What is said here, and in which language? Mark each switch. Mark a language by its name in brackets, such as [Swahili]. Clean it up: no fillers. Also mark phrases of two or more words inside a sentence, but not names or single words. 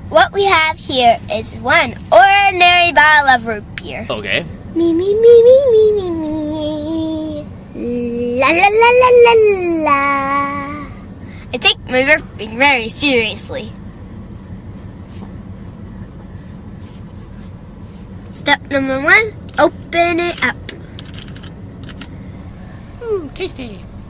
[English] what we have here is one ordinary bottle of root beer. Okay. Me, me, me, me, me, me, me. La, la, la, la, la, la. I take my burping very seriously. Step number 1, open it up. Tasty.